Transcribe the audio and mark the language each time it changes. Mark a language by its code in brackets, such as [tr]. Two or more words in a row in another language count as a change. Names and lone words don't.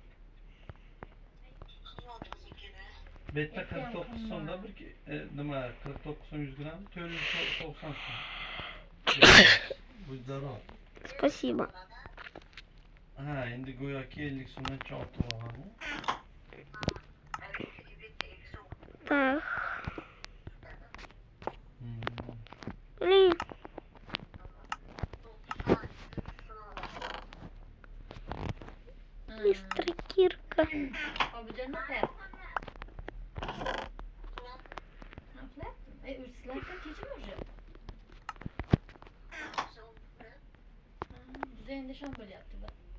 [uz] Bitta 49 so'mda bir nima 49 so'm 100 gramm 490 so'm. Bu zarur. [ru] Спасибо. [uz] Ha, endi go'yoki 50 so'mdan ortiq olgan. [ru] Так. Блин. Быстрый кирка. [uz] Qobiljon nima? Urslarga kechim уже. Bize endi shom bo'lyapti bu.